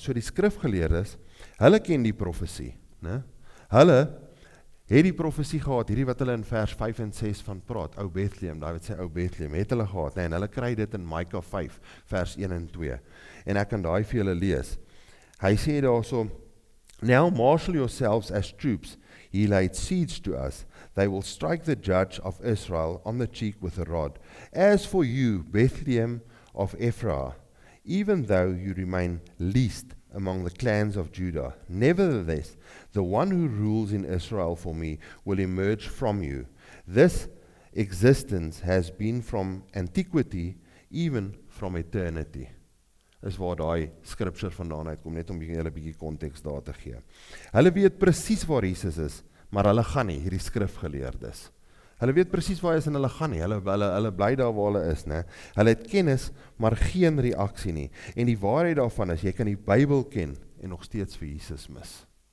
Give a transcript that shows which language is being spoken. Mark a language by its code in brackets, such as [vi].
[af] So die skrifgeleerdes, hulle ken die profesie, né? Hulle het die profesie gehad, hierdie wat hulle in vers 5 en 6 van praat, ou Bethlehem, daai wat sê ou Bethlehem, het hulle gehad, en hulle kry dit in Micah 5, vers 1 en 2. En ek kan daai vir julle lees. Hy sê daarso, [en] now marshal yourselves as troops, he laid siege to us, they will strike the judge of Israel on the cheek with a rod. As for you, Bethlehem of Ephraim, even though you remain least among the clans of Judah, nevertheless, the one who rules in Israel for me will emerge from you. This existence has been from antiquity, even from eternity. [af] Is waar daai scripture vandaan uitkom, net om julle 'n bietjie konteks daar te gee. Hulle weet presies waar Jesus is, maar hulle gaan nie, hierdie skrifgeleerdes. Hulle weet presies waar hy is en hulle gaan nie, hulle bly daar waar hulle is, né? Hulle het kennis, maar geen reaksie nie. En die waarheid daarvan is, jy kan die Bybel ken en nog steeds vir Jesus mis.